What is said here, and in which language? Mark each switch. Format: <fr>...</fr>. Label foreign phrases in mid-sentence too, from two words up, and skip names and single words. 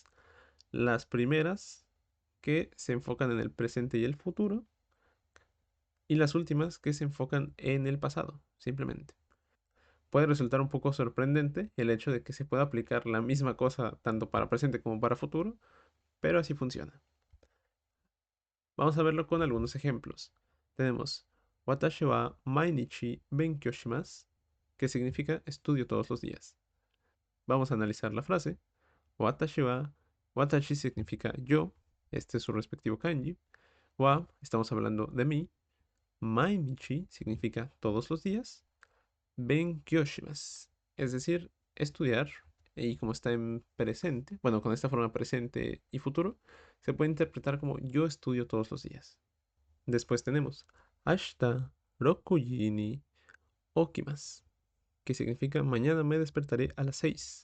<es>Las primeras que se enfocan en el presente y el futuro, y las últimas que se enfocan en el pasado, simplemente. Puede resultar un poco sorprendente el hecho de que se pueda aplicar la misma cosa tanto para presente como para futuro, pero así funciona. Vamos a verlo con algunos ejemplos.</es> <ja>Tenemos 私は毎日勉強します,</ja> <es>que significa estudio todos los días. Vamos a analizar la frase.</es> <ja>私は,</ja> <es>watashi significa yo, este es su respectivo kanji. Wa, estamos hablando de mí. Mainichi significa todos los días.</es> <ja>勉強します,</ja> <es>es decir, estudiar. Y como está en presente, bueno, con esta forma presente y futuro, se puede interpretar como yo estudio todos los días. Después tenemos</es> <ja>明日六時に起きます,</ja> <es>que significa mañana me despertaré a las 6.</es>